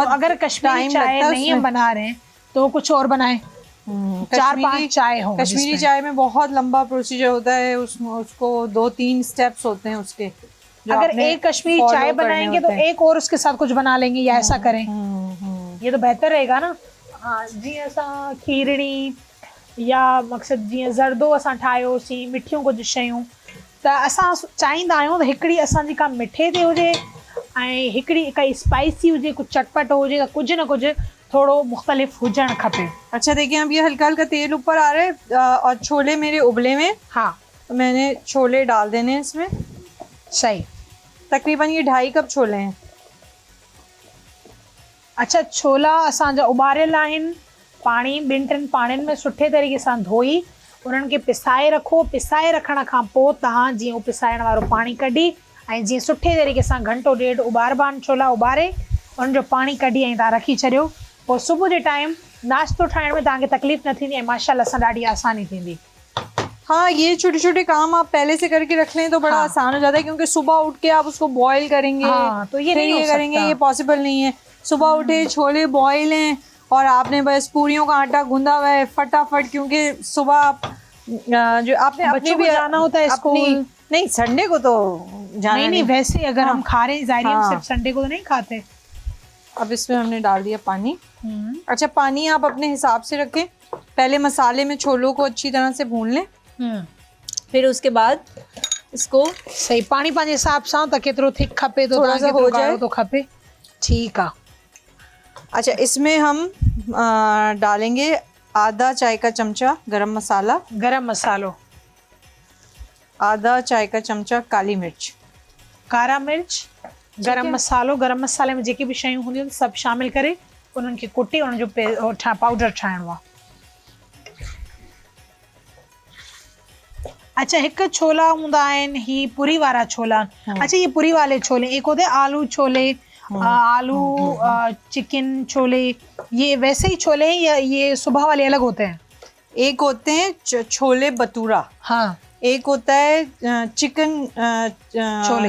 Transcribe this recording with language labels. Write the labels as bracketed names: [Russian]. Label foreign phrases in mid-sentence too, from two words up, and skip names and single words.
[Urdu] تو اگر کشمیری چائے نہیں ہم بنا رہے ہیں تو کچھ اور بنائیں، 4-5 چائے ہو. کشمیری چائے میں بہت لمبا پروسیجر ہوتا ہے، اس کو 2-3 اسٹیپس ہوتے ہیں اس کے. اگر ایک کشمیری چائے بنائیں گے تو ایک اور اس کے ساتھ کچھ بنا لیں گے، یا ایسا کریں، یہ تو بہتر رہے گا نا. [Sindhi] हाँ जी, असां खीरणी या मक़सद जीअं ज़रदो असां ठाहियोसीं, मिठियूं कुझु शयूं, त असां चाहींदा आहियूं त हिकिड़ी असांजी का मिठे ते हुजे ऐं हिकिड़ी काई स्पाइसी हुजे, कुझु चटपटो हुजे, त कुझु न कुझु थोड़ो मुख्तलिफ हुजणु खपे। [Urdu] اچھا، دیکھیے اب یہ ہلکا ہلکا تیل اوپر آ رہا ہے، اور چھولے میرے ابلے میں. हाँ, تو میں نے چھولے ڈال دینے ہیں اس میں. सही। تقریباً یہ 2.5 کپ چھولے ہیں. अच्छा, [Sindhi] छोला असांजा उॿारियल आहिनि, पाणी 2-3 पाणियुनि में सुठे तरीक़े सां धोई उन्हनि खे पिसाए रखो। पिसाए रखण खां पोइ तव्हां जीअं उहो पिसाइण वारो पाणी कढी ऐं जीअं सुठे तरीक़े सां 1-1.5 उॿारबा छोला उॿारे उनजो पाणी कढी ऐं तव्हां रखी छॾियो। पोइ सुबुह जे टाइम नाश्तो ठाहिण में तव्हांखे तकलीफ़ न थींदी ऐं माशाअल्लाह सां ॾाढी आसानी थींदी। [Urdu] ہاں، یہ چھوٹے چھوٹے کام آپ پہلے سے کر کے رکھ لیں تو بڑا آسان ہو جاتا ہے، کیونکہ صبح اٹھ کے آپ اس کو بوائل کریں گے. ہاں، تو یہ نہیں کریں گے، یہ پاسیبل نہیں ہے۔ صبح اٹھے، چھولے بوائل ہیں اور آپ نے بس پوریوں کا آٹا گوندھا ہوا ہے فٹافٹ، کیونکہ صبح آپ جو آپ نے بچوں کو جانا ہوتا ہے اسکول. نہیں، سنڈے کو تو جانا نہیں، ویسے اگر ہم کھا رہے ہیں، ظاہر ہم صرف سنڈے کو تو نہیں کھاتے. اب اس میں ہم نے ڈال دیا پانی۔ اچھا، پانی آپ اپنے حساب سے رکھیں. پہلے مسالے میں چھولوں کو اچھی طرح سے بھون لیں، پھر اس کے بعد اس کو [Sindhi] सही पानी पंहिंजे हिसाब सां त केतिरो थिक खपे तो [Urdu] تھوڑا سا ہو جائے [Sindhi] तो खपे। ठीक है। [Urdu] اچھا، اس میں ہم ڈالیں گے آدھا چائے کا چمچہ گرم مسالہ, [Sindhi] गरम मसालो, [Urdu] آدھا چائے کا چمچہ کالی مرچ, [Sindhi] कारा मिर्च, गरम मसालो। गरम मसाले में जेके भी शयूं हूंदियूं आहिनि सभु शामिल करे उन्हनि खे कुटी उन्हनि जो पाउडर ठाहिणो आहे। अच्छा, हिकु छोला हूंदा आहिनि ही पूरी वारा छोला। [Urdu] اچھا، یہ پوری والے چھولے، ایک ہوتے ہیں آلو چھولے، آلو چکن چھولے، یہ ویسے ہی چھولے ہیں یا یہ صبح والے الگ ہوتے ہیں? ایک ہوتے ہیں چھولے بھٹورا, हाँ, ایک ہوتا ہے چکن छोले।